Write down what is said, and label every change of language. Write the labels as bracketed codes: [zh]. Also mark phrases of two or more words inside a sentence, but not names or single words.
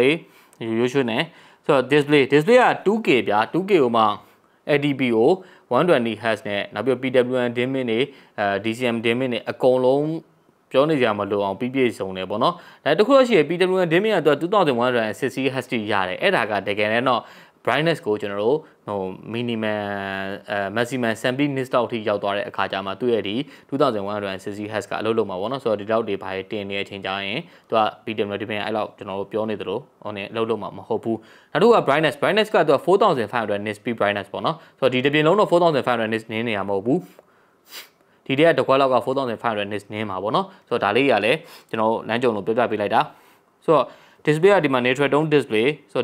[my] လေးရိုးရွှေနေဆိုတော့ display က 2K ဗျာ 2K ကိုမှ LTPO 120Hz နဲ့နောက်ပြီး [en] PWM dimming [my] တွေ [en] DCM dimming [my] တွေအကုန်လုံးပြောနေကြမှာလို့အောင်ပြည့်စုံတယ်ပေါ့နော်ဒါတခုတော့ရှိရ [en] PWM dimming [my] ကတော့2160Hz တိရတယ်အဲ့ဒါကတကယ်တော့ brightness ကိုကျွန်တော်တို့ [en] minimum maximum sampling nist [my] တောက်ထိရောက်သွားတဲ့အခါကျမှသူ့ရဲ့ဒီ 2160Hz ကအလုပ်လုပ်မှာပေါ့နော်ဆိုတော့ဒီလောက်တွေဘာတင်နေတဲ့အချိန်ကျရင်သူက [en] PWM dimming [my] အဲ့လောက်ကျွန်တော်တို့ပြောနေသလိုဟိုနဲ့အလုပ်လုပ်မှာမဟုတ်ဘူးနောက်တစ်ခုက brightness ကသူက4500 [en] nits peak brightness [my] ပေါ့နော်ဆိုတော့ဒီတစ်ပြင်လုံးတော့4500 nits နင်းနေရမဟုတ်ဘူးဒီတည်းကတကွက်လောက်က4500 nits နင်းမှာပေါ့နော်ဆိုတော့ဒါလေးကြီးကလည်းကျွန်တော်လမ်းကြုံလို့ပြပြပေးလိုက်တာဆိုတော့ display ကဒီမှာ [en] neutral tone display [my] ဆိုတော့